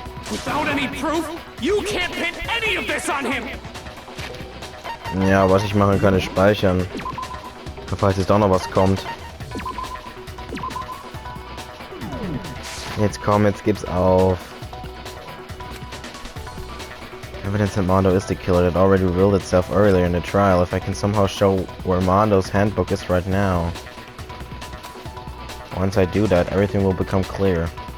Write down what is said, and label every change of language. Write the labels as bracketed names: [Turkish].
[English] Without any proof, you can't pin any of this on him. [German] Ja, was ich machen kann, ist speichern. Falls jetzt doch noch was kommt. Jetzt komm, jetzt gib's auf. [English] Evidence that Mondo is the killer that already revealed itself earlier in the trial. If I can somehow show where Mondo's handbook is right now. Once I do that, everything will become clear.